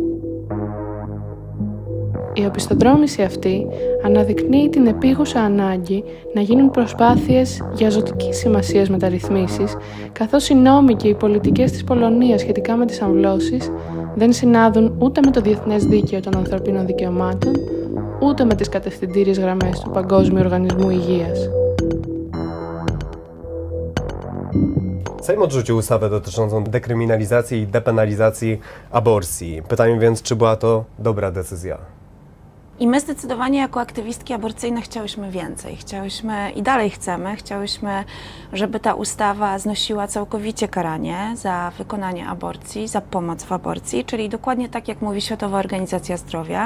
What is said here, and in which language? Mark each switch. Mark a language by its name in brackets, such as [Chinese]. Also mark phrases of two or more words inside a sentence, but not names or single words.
[Greek] Η οπισθοδρόμηση αυτή αναδεικνύει την επίγουσα ανάγκη να γίνουν προσπάθειες για ζωτικής σημασίας μεταρρυθμίσεις, καθώς οι νόμοι και οι πολιτικές της Πολωνίας σχετικά με τις αμβλώσεις δεν συνάδουν ούτε με το Διεθνές Δίκαιο των Ανθρωπίνων Δικαιωμάτων, ούτε με τις κατευθυντήριες γραμμές του Παγκόσμιου Οργανισμού Υγείας. [Polish] Sejm odrzucił ustawę dotyczącą dekryminalizacji i depenalizacji aborcji. Pytanie więc, czy była to dobra decyzja? I my zdecydowanie jako aktywistki aborcyjne chciałyśmy więcej. Chciałyśmy i dalej chciałyśmy, żeby ta ustawa znosiła całkowicie karanie za wykonanie aborcji, za pomoc w aborcji, czyli dokładnie tak, jak mówi Światowa Organizacja Zdrowia.